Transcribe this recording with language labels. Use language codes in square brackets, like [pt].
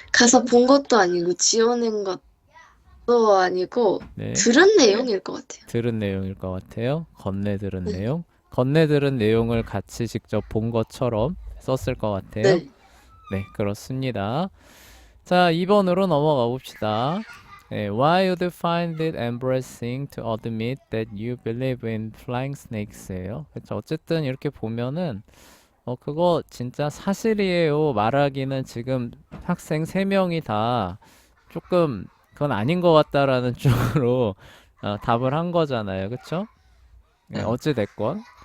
[ko] 가서 본 것도 아니고, 지어낸 것도 아니고, 네. 들은 내용일 것 같아요. 들은 내용일 것 같아요. 건네 들은 네. 내용. 건네 들은 내용을 같이 직접 본 것처럼 썼을 것 같아요. 네. 네, 그렇습니다. 자, 2번으로 넘어가 봅시다. [en] Why would you find it embarrassing to admit that you believe in flying snakes예요. [ko] 그쵸? 어쨌든 이렇게 보면은 그거 진짜 사실이에요. 말하기는 지금 학생 3명이 다 조금 그건 아닌 것 같다라는 쪽으로 답을 한 거잖아요. 그쵸? 네. 어찌 됐건.